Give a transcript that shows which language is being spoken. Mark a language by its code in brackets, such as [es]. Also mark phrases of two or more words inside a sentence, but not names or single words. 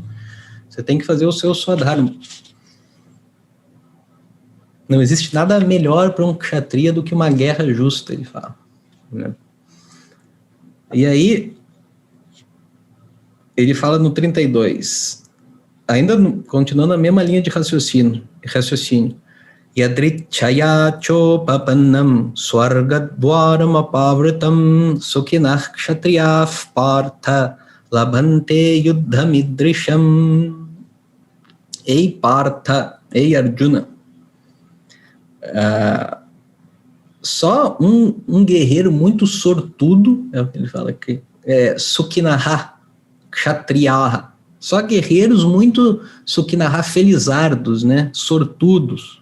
[pt] Você tem que fazer o seu swadharma. Não existe nada melhor para um kshatriya do que uma guerra justa, ele fala. Né? E aí, ele fala no 32, ainda continuando a mesma linha de raciocínio. [sa] यदृच्छया चोपपन्नं स्वर्गद्वारम् अपावृतम् सुखिनः क्षत्रियाः पार्थ लभन्ते युद्धमीदृशम्. [pt] Ei Partha, ei Arjuna, só um guerreiro muito sortudo, é o que ele fala aqui, [sa] सुखिनः क्षत्रियाः, [pt] só guerreiros muito Sukhinah felizardos, né, sortudos.